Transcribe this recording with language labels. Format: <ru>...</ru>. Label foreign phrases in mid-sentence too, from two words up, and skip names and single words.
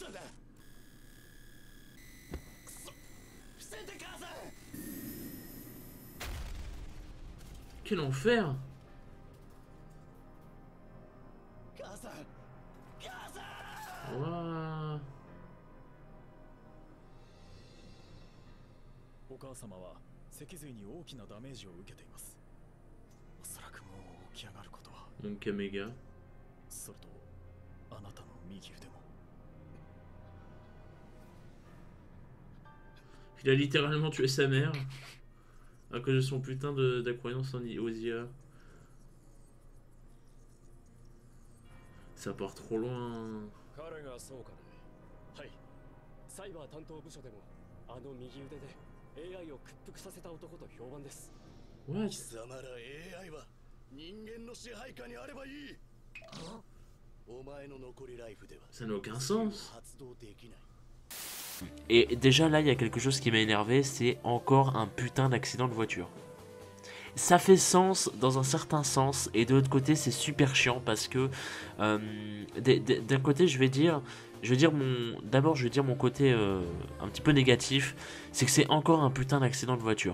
<fr>Quel enfer! Ouah.</fr> <ja>お母様は脊髄に大きなダメージを受けています。おそらくもう起き上がることは。</ja> <fr>Mon Kamega.</fr> <ja>それとあなたの右腕も。</ja> <fr>Il a littéralement tué sa mère à cause de son putain d'accroyance aux IA. Ça part trop loin.</fr> <ja>彼がそうかね。はい。サイバー担当部署でもあの右腕で AI を屈服させた男と評判です。</ja> <en>What?</en> <ja>貴様ら AI は人間の支配下にあればいい。お前の残りライフでは</ja> <fr>Ça n'a aucun sens.</fr> <ja>発動できない。</ja> <fr>Et déjà là, il y a quelque chose qui m'a énervé, c'est encore un putain d'accident de voiture. Ça fait sens dans un certain sens, et de l'autre côté, c'est super chiant parce que d'un côté, d'abord, je vais dire mon côté un petit peu négatif, c'est que c'est encore un putain d'accident de voiture.</fr>